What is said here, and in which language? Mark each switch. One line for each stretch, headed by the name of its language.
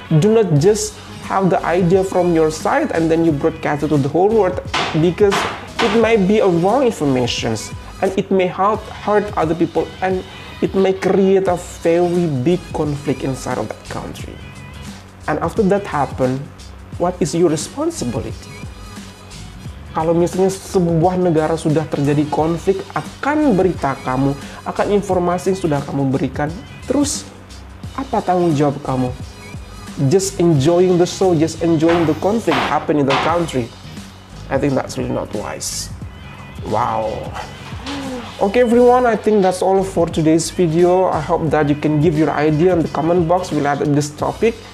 English: Do not just have the idea from your side and then you broadcast it to the whole world, because it might be a wrong information and it may hurt other people and it may create a very big conflict inside of that country. And after that happen, what is your responsibility?
Indonesian: Kalau misalnya sebuah negara sudah terjadi konflik, akan berita kamu, akan informasi yang sudah kamu berikan, terus apa tanggung jawab kamu?
English: Just enjoying the show, just enjoying the conflict happen in the country. I think that's really not wise. Wow. Okay everyone, I think that's all for today's video. I hope that you can give your idea in the comment box related to this topic.